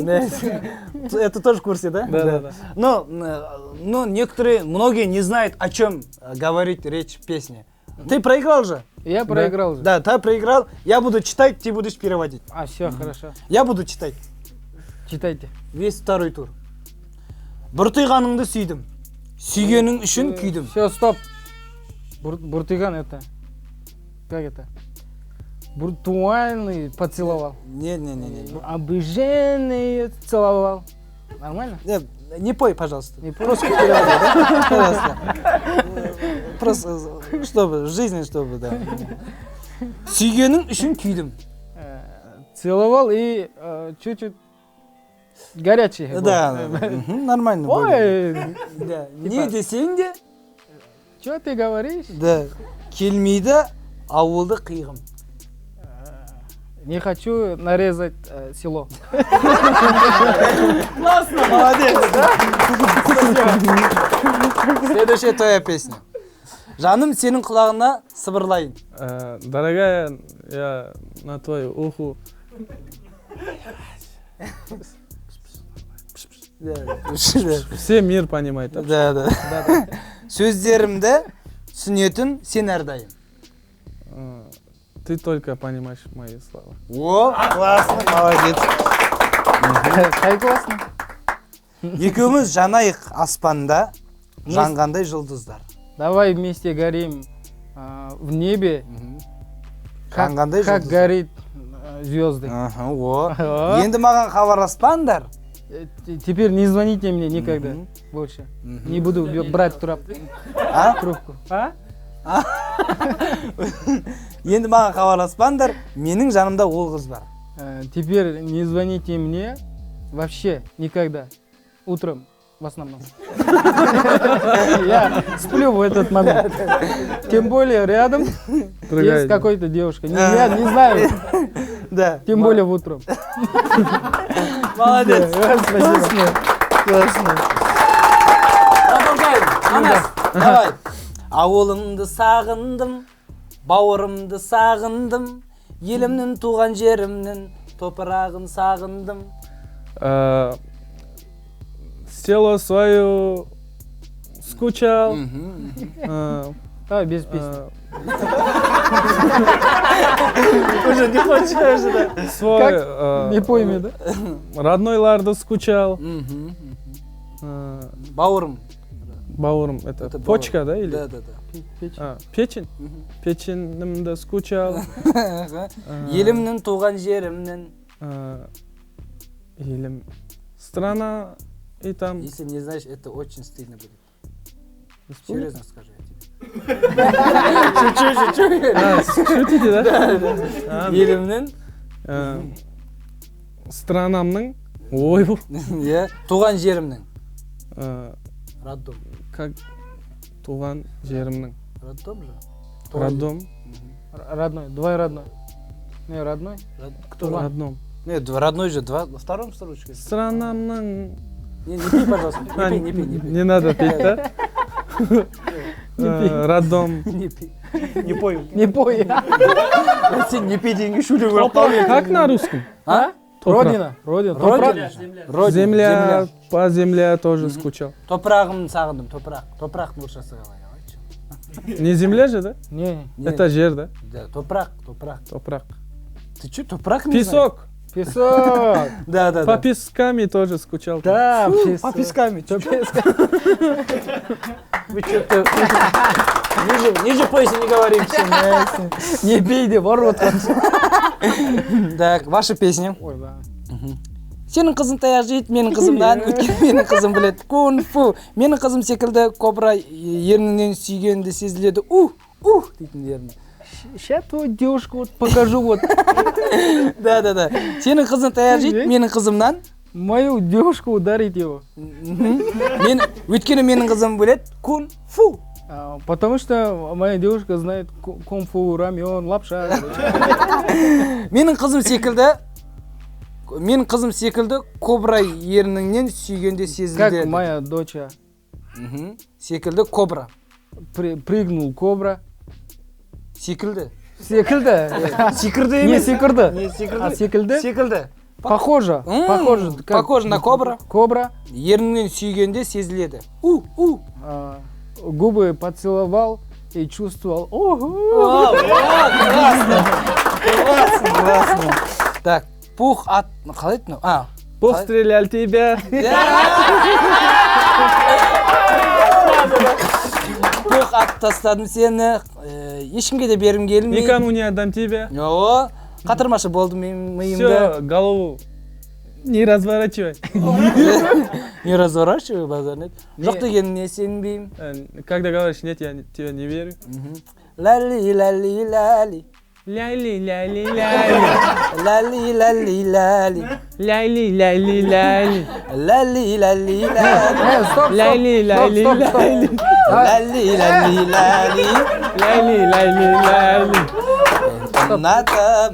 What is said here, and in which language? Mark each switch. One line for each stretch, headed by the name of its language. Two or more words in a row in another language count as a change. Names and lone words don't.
Russian: Да. Это тоже в курсе, да? Да. Но некоторые, многие не знают, о чем говорит речь песни. Ты проиграл же? Я проиграл же. Да, ты проиграл. Я буду читать, ты будешь переводить. А, все, хорошо. Я буду читать. Читайте. Весь второй тур.
Kazakh: Бір тыйғаныңды сүйдім. Сүйгенің үшін күйдім.
Russian: Все, стоп. Буртыган это. Как это? Буртуальный поцеловал. Не. Обыженный целовал. Нормально? Не пой, пожалуйста. Не пой? Просто переводи, да? Пожалуйста. Просто, чтобы, в жизни, чтобы, да.
Kazakh: Сүйгенің үшін күйдім.
Russian: Целовал и чуть-чуть горячий. был. Да, нормально. более. Ой,
Kazakh: Да. Не десең де,
Russian: что ты говоришь?
Kazakh: да, келмейді ауылды қиғым.
Russian: Не хочу нарезать село. Классно, молодец, да? Следующая твоя песня.
Kazakh: Жаным сенің құлағына сыбырлайын.
Russian: Дорогая, я на твою уху. Все мир понимает. Да.
Kazakh: Сөздерімді түсінетін сен әрдайым.
Russian: Ты только понимаешь мои слова. О, классно, молодец. Кай классно.
Kazakh: Екеуміз жанайық аспанда, жанғандай жұлдыздар.
Russian: Давай вместе горим в небе,
Kazakh: Жанғандай
Russian: как
Kazakh: жұлдыздар.
Russian: горит звезды. О,
Kazakh: енді маған хабарласпаңдар.
Russian: Теперь не звоните мне никогда больше. Не буду брать трубку. А?
Kazakh: Енді маған хабарласпаңдар, менің жанымда ол қыз бар.
Russian: Теперь не звоните мне вообще никогда. Утром в основном. Я сплю в этот момент. Тем более рядом есть какой-то девушка. Я не знаю. Да. Тем более в утром. Молодец. Спасибо. Классно. Продолжаем. Анас, давай.
Kazakh: Ауылымды сағындым, бауырымды сағындым, елімнің туған жерімнің топырағын сағындым.
Russian: Село свою скучал. Давай без песни. Уже не хочешь, да? Свой Не пойми, да? роднойларды скучал.
Kazakh: Бауырым. Бауырым,
Russian: это Это почка, да? Или? Да. Печень? Печенімді скучал.
Kazakh: Елімнің туған жерімнің. Елім.
Russian: Страна и там... Если не знаешь, это очень стыдно будет. Серьезно скажу я тебе. Шучу. Шутите, да?
Kazakh: Елімнің. Странамның. Ой, бұл. Туған жерімнің. Роддом. Как туған жерімнің.
Russian: Роддом же? Роддом. Родной. Давай родной. Не, родной? Кто? Родном. Нет, родной же, во втором строчке. Странамның. Не пей, пожалуйста, не пей. Не надо петь, да? Роддом. Не пей. Не пой. Не пой. Сен не пей деньги шулю. Как на русском? А? Родина. Родина. Земля, по земле тоже скучал.
Kazakh: Топырағымды сағындым, топырақ нұршасы қалай, айтшы.
Russian: Не земля же, да? Не. Это жер, да?
Kazakh: Да, топырақ. Топрак.
Russian: Ты что, топырақ не знаешь? Песок. Песок. Да. По песками тоже скучал. Да, По песками. По пескам. Вы что-то... Ниже пояса не говорите. Не бейте, ворот. Так, ваша песня. Ой, да.
Kazakh: Сенің қызың таяқ жейді, менің қызымнан, өйткені менің қызым біледі.
Russian: Кунг-фу.
Kazakh: Менің қызым секілді кобра ерніңнен сүйгенді сезіледі. Дейтін ерні.
Russian: Сейчас твою девушку вот покажу вот. Да. Сенің қызың таяқ жейді, менің қызымнан. Мою девушку ударить его.
Kazakh: Өйткені менің қызым біледі.
Russian: Кунг-фу. Потому что моя девушка знает кунг-фу, рамен, лапша.
Kazakh: Менің қызым секілді кобра ерніңнен сүйгенде сезіледі.
Russian: Как моя доча.
Kazakh: Секілді кобра.
Russian: Прыгнул кобра.
Kazakh: Секілді. Секілді. Секілді Не емес. секілді. Не секілді. А секілді? Секілді.
Russian: Похоже. Похоже на кобра. Кобра.
Kazakh: Ерніңнен сүйгенде сезіледі.
Russian: Губы поцеловал и чувствовал. Вау, классно. Так, пух от...
Kazakh: Қалай айтты?
Russian: Пух стрелял тебя.
Kazakh: Пух от тастадым сені. Ешкімге де бергім келмей.
Russian: Никому не отдам тебя. О,
Kazakh: қатырмашы болды миымды.
Russian: Все, голову не разворачивай. Не разворачивай, базар нет.
Kazakh: Жоқ дегеніне сенбеймін.
Russian: Когда говоришь нет, я тебя не верю. Лали. Ляли. Лали. Надо.